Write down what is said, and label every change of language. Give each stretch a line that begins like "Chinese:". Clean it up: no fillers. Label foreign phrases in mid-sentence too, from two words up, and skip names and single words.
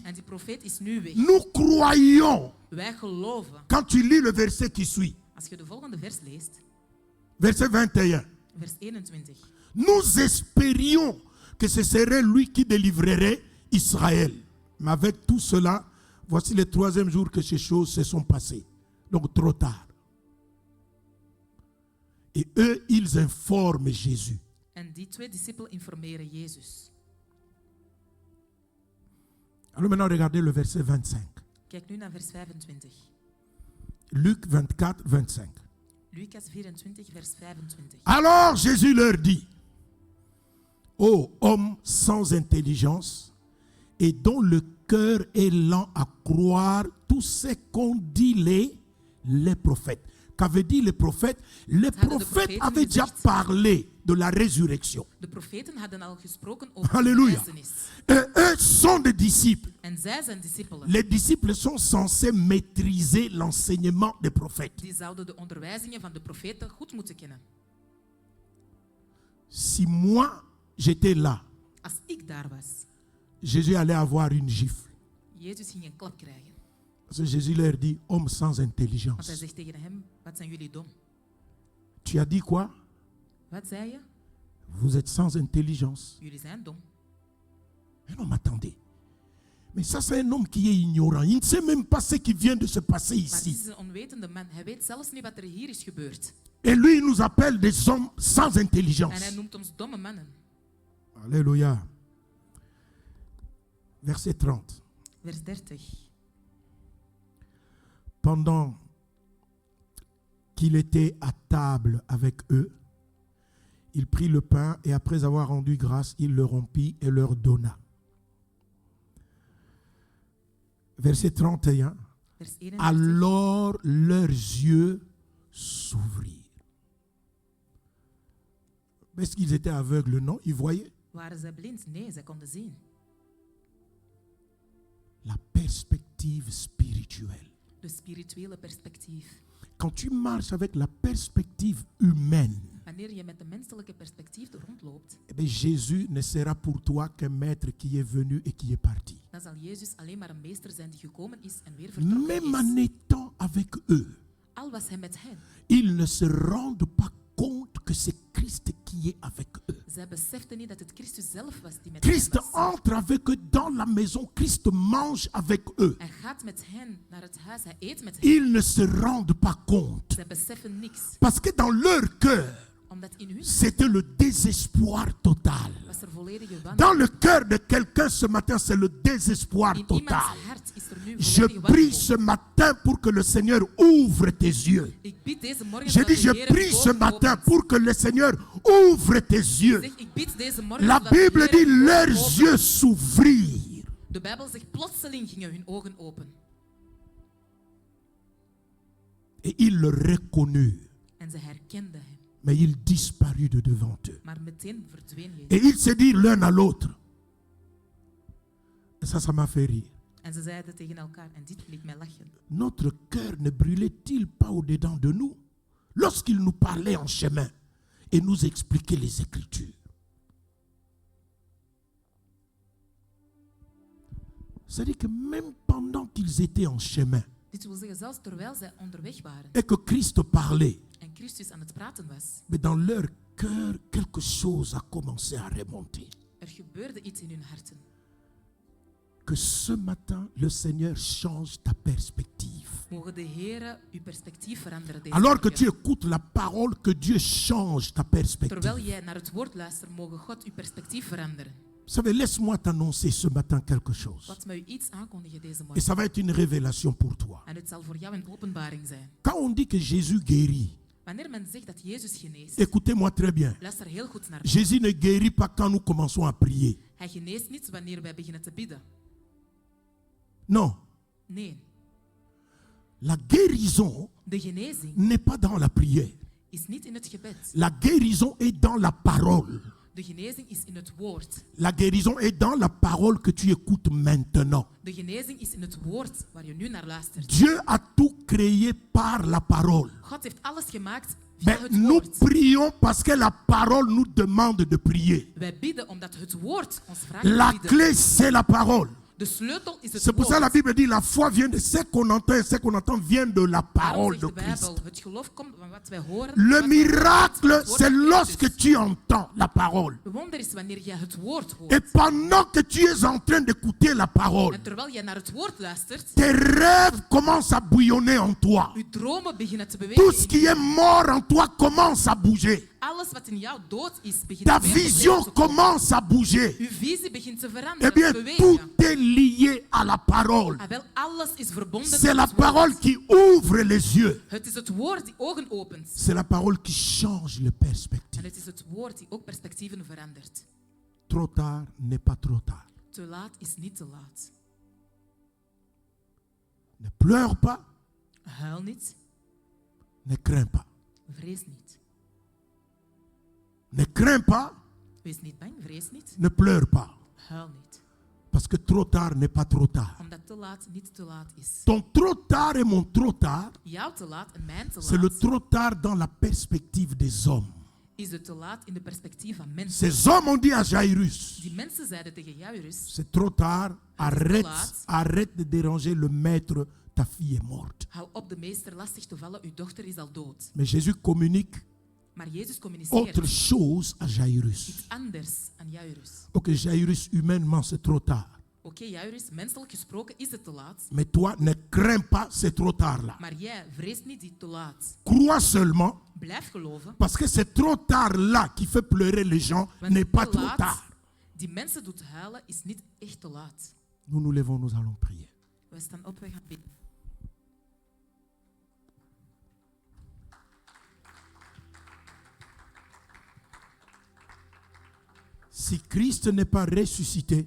Dutch: En die profeet is nu weg.
French: Nous croyons,
Dutch: Wij geloven.
French: quand tu lis le verset qui suit,
Dutch: Als je de volgende vers leest,
French: verset 21,
Dutch: vers 21.
French: nous espérions que ce serait lui qui délivrerait Israël. Mais avec tout cela, voici le 3e jour que ces choses se sont passées. Donc trop tard. Et eux, ils informent Jésus.
Dutch: En die 2 discipelen informeren Jezus.
French: Alors maintenant, regardez le verset 25.
Dutch: Kijk nu naar vers 25.
French: Luc 24, 25.
Dutch: Lucas 24, vers 25.
French: Alors Jésus leur dit, ô homme sans intelligence et dont le cœur est lent à croire tout ce qu'ont dit les prophètes. Qu'avaient dit les prophètes? Les prophètes avaient déjà parlé de la résurrection.
Dutch: De profeten hadden al gesproken over de Alléluia. verrijzenis.
French: Et eux sont des disciples.
Dutch: En zij zijn discipelen.
French: Les disciples sont censés maîtriser l'enseignement des prophètes.
Dutch: Die zouden de onderwijzingen van de profeten goed moeten kennen.
French: Si moi, j'étais là,
Dutch: Als ik daar was,
French: Jésus allait avoir une gifle.
Dutch: Jezus ging een klap krijgen.
French: Parce que Jésus leur dit, homme sans
Dutch: Want hij
French: intelligence.
Dutch: zegt tegen hem, wat zijn jullie dom?
French: Tu as dit quoi?
Dutch: Wat zei je?
French: Vous êtes sans intelligence.
Dutch: Jullie zijn dom.
French: Mais non, mais attendez. Mais ça, c'est un homme qui est ignorant. Il ne sait même pas ce qui vient de se passer
Dutch: Maar dit
French: ici.
Dutch: is een onwetende man. Hij weet zelfs niet wat er hier is gebeurd.
French: Et lui, il nous appelle des hommes sans
Dutch: En hij
French: intelligence.
Dutch: noemt ons domme mannen.
French: Alléluia. Verset 30.
Dutch: Vers 30.
French: Pendant qu'il était à table avec eux, il prit le pain et après avoir rendu grâce, il le rompit et leur donna. Verset 31.
Dutch: Vers 31.
French: Alors leurs yeux s'ouvrirent. Est-ce qu'ils étaient aveugles? Non, ils voyaient.
Dutch: Waren zij blind? Nee, zij konden zien.
French: La perspective spirituelle.
Dutch: De spirituele perspectief.
French: Quand tu marches avec la perspective humaine,
Dutch: Wanneer wanneer je met de menselijke perspectief rondloopt,
French: eh bien, Jésus ne sera pour toi qu'un maître qui est venu et qui est parti.
Dutch: dan zal Jezus alleen maar een meester zijn die gekomen is en weer vertrokken
French: Même en
Dutch: is.
French: étant avec eux,
Dutch: Al was hij met hen,
French: ils ne se rendent pas compte que c'est Christ qui est avec eux.
Dutch: zij beseften niet dat het Christus zelf was die met hen
French: Christ
Dutch: was.
French: entre avec eux dans la maison. Christ mange avec eux.
Dutch: Hij gaat met hen naar het huis, hij eet met hen.
French: Ils ne se rendent pas compte.
Dutch: Zij beseffen niks,
French: Parce que dans leur cœur,
Dutch: omdat in hun
French: c'était le désespoir total.
Dutch: was er volledige
French: Dans
Dutch: wanhoop.
French: le cœur de quelqu'un ce matin, c'est le désespoir
Dutch: In
French: total.
Dutch: iemands hart is er nu
French: Je
Dutch: volledige
French: prie
Dutch: wanhoop.
French: ce matin pour que le Seigneur ouvre tes yeux.
Dutch: Ik bid deze morgen
French: Je
Dutch: dat
French: dis,
Dutch: de
French: je
Dutch: Heer
French: prie
Dutch: uw
French: ce
Dutch: ogen
French: matin
Dutch: opent.
French: pour que le Seigneur ouvre tes yeux.
Dutch: Zeg, ik bid deze morgen
French: La
Dutch: dat de
French: Bible
Dutch: Heer
French: dit,
Dutch: uw ogen
French: leurs
Dutch: opent.
French: yeux s'ouvrirent.
Dutch: De Bijbel zegt, plotseling gingen hun ogen open.
French: Et ils le reconnurent.
Dutch: En ze herkenden hem.
French: Mais il disparut de devant eux.
Dutch: Maar meteen verdween Jezus.
French: Et ils se dirent l'un à l'autre. Et ça m'a fait rire.
Dutch: En ze zeiden tegen elkaar, en dit liet mij lachen.
French: Notre cœur ne brûlait-il pas au-dedans de nous lorsqu'il nous parlait en chemin et nous expliquait les Écritures? C'est-à-dire que même pendant qu'ils étaient en chemin
Dutch: Dit wil zeggen, zelfs terwijl zij onderweg waren
French: et que Christ parlait,
Dutch: en Christus aan het praten was,
French: mais dans leur cœur, quelque chose a commencé à remonter.
Dutch: er gebeurde iets in hun harten.
French: Que ce matin, le Seigneur change ta perspective.
Dutch: Mogen de Heere uw perspectief veranderen deze
French: Alors que
Dutch: morgen.
French: tu écoutes la parole, que Dieu change ta perspective.
Dutch: Terwijl jij naar het woord luistert, mogen God uw perspectief veranderen.
French: Vous savez, laisse-moi t'annoncer ce matin quelque chose.
Dutch: Laat me u iets aankondigen deze
French: Et
Dutch: morgen.
French: ça va être une révélation pour toi.
Dutch: En het zal voor jou een openbaring zijn.
French: Quand on dit que Jésus guérit,
Dutch: Wanneer men zegt dat Jezus geneest,
French: écoutez-moi très bien.
Dutch: luister heel goed naar me.
French: Jésus ne guérit pas quand nous commençons à prier.
Dutch: Hij geneest niet wanneer wij beginnen te bidden.
French: Non.
Dutch: Nee,
French: La guérison
Dutch: de genezing
French: n'est pas dans la prière.
Dutch: is niet in het gebed.
French: La guérison est dans la parole.
Dutch: De genezing is in het woord.
French: La guérison est dans la parole que tu écoutes maintenant.
Dutch: De genezing is in het woord waar je nu naar luistert.
French: Dieu a tout créé par la parole.
Dutch: God heeft alles gemaakt via
French: Mais
Dutch: het
French: nous
Dutch: woord.
French: prions parce que la parole nous demande de prier.
Dutch: Wij bidden omdat het woord ons vraagt
French: La
Dutch: te bidden.
French: clé, c'est la parole.
Dutch: De sleutel is het
French: C'est pour ça que la
Dutch: woord.
French: Bible dit la foi vient de ce qu'on entend et ce qu'on entend vient de la
Dutch: Daarom
French: parole
Dutch: zegt
French: de
Dutch: de Bijbel,
French: Christ.
Dutch: het geloof komt van wat wij horen.
French: Le
Dutch: wat wij
French: miracle,
Dutch: horen, het woord
French: c'est
Dutch: van
French: lorsque
Dutch: Christus.
French: tu entends la parole.
Dutch: Het wonder is wanneer jij het woord hoort.
French: Et pendant que tu es en train d'écouter la parole,
Dutch: En terwijl jij naar het woord luistert,
French: tes rêves commencent à bouillonner en toi.
Dutch: je dromen beginnen te
French: Tout
Dutch: bewegen.
French: ce qui est mort en toi commence à bouger.
Dutch: Alles wat in jou dood is, begint
French: Ta
Dutch: weer tot
French: vision
Dutch: leven te komen.
French: commence à bouger.
Dutch: Uw visie begint te
French: Eh
Dutch: veranderen,
French: bien,
Dutch: te
French: tout
Dutch: bewegen.
French: est lié à la parole.
Dutch: Ah, wel, alles is verbonden
French: C'est
Dutch: met
French: la
Dutch: het woord.
French: parole qui ouvre les yeux.
Dutch: Het is het woord die ogen opent.
French: C'est la parole qui change les
Dutch: En
French: perspectives.
Dutch: het is het woord die ook perspectieven verandert.
French: Trop tard n'est pas trop tard.
Dutch: Te laat is niet te laat.
French: Ne pleure pas,
Dutch: Huil niet,
French: ne crains pas.
Dutch: vrees niet.
French: Ne crains pas,
Dutch: Wees niet bang, vrees niet,
French: ne pleure pas.
Dutch: huil niet.
French: Parce que trop tard n'est pas trop tard.
Dutch: Omdat te laat niet te laat is.
French: Ton trop tard et mon trop tard,
Dutch: Jouw te laat en mijn te
French: c'est le
Dutch: laat
French: trop tard dans la perspective des hommes.
Dutch: is het te laat in de perspectief van mensen.
French: Ces hommes ont dit à Jairus,
Dutch: Die mensen zeiden tegen Jairus,
French: c'est trop tard, arrête,
Dutch: laat.
French: arrête de déranger le maître, ta fille est morte.
Dutch: hou op de meester lastig te vallen, uw dochter is al dood.
French: Mais Jésus communique
Dutch: Maar Jezus communiceert
French: autre chose à Jairus.
Dutch: iets anders aan Jairus.
French: Ok, Jairus, humainement, c'est trop tard.
Dutch: Oké, Jairus, menselijk gesproken is het te laat.
French: Mais toi, ne crains pas, c'est trop tard là.
Dutch: Maar jij vreest niet die te laat.
French: Crois seulement,
Dutch: Blijf geloven.
French: parce que c'est trop tard là qui fait pleurer les gens,
Dutch: Want
French: n'est pas
Dutch: te
French: trop
Dutch: laat
French: tard.
Dutch: die mensen doet huilen is niet echt te laat.
French: Nous nous levons, nous allons prier.
Dutch: Wij staan op, wij gaan bidden.
French: Si Christ n'est pas ressuscité,